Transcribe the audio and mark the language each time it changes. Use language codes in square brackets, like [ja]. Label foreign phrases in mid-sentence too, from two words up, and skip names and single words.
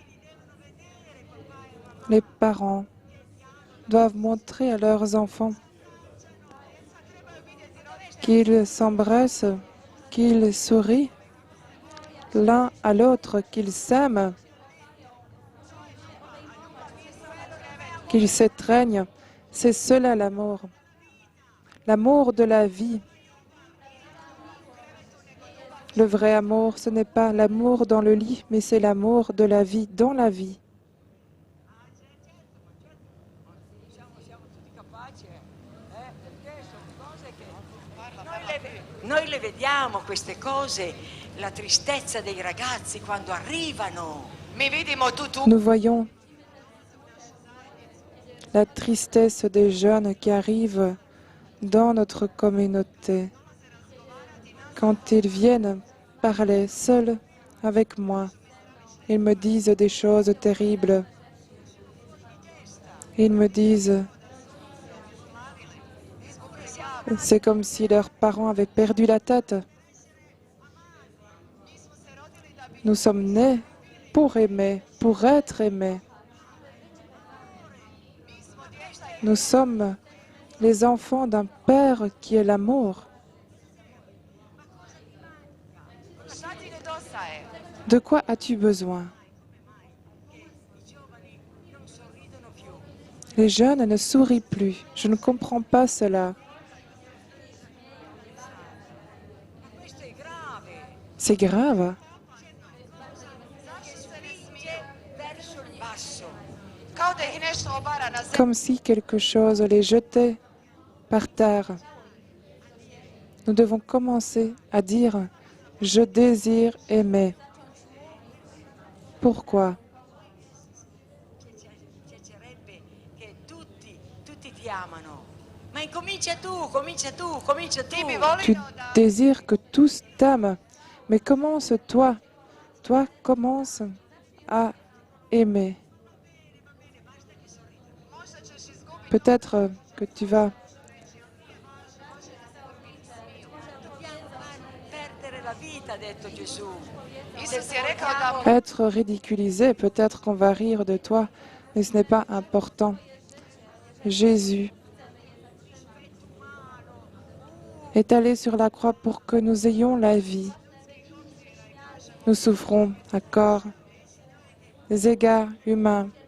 [fr] Les parents doivent montrer à leurs enfants qu'ils s'embrassent, qu'ils sourient l'un à l'autre, qu'ils s'aiment, qu'ils s'étreignent. C'est cela l'amour, l'amour de la vie. Le vrai amour, ce n'est pas l'amour dans le lit, mais c'est l'amour de la vie dans la vie. [it] Siamo tutti capaci, perché sono cose che noi le vediamo queste cose, la tristezza dei ragazzi quando arrivano. [hr] Mi vidimo tu tu. [fr] Nous voyons la tristesse des jeunes qui arrivent dans notre communauté. Quand ils viennent parler seuls avec moi, ils me disent des choses terribles. Ils me disent, c'est comme si leurs parents avaient perdu la tête. Nous sommes nés pour aimer, pour être aimés. Nous sommes les enfants d'un Père qui est l'amour. [hr] Šta ti nedostaje? [fr] De quoi as-tu besoin? Les jeunes ne sourient plus. Je ne comprends pas cela. [it] Questo è grave. [fr] C'est grave. [it] Verso il basso. [hr] Kao da ih nešto obara na zemlju. [fr] Comme si quelque chose les jetait par terre. Nous devons commencer à dire « Je désire aimer ». Pourquoi? [it] Piacerebbe che tutti ti amano. Ma comincia tu, comincia tu, comincia tu. [hr] Ti bi [fr] Tu [hr] volio da... [fr] désires que tous t'aiment, mais commence toi. Toi, commence à aimer. [hr] Možda ćeš izgubiti. [fr] Peut-être que tu vas [it] Perdere la vita, ha detto Gesù. [hr] Isus je rekao da [fr] être ridiculisé, peut-être qu'on va rire de toi, mais ce n'est pas important. Jésus est allé sur la croix pour que nous ayons la vie. Nous souffrons à corps, des égards humains.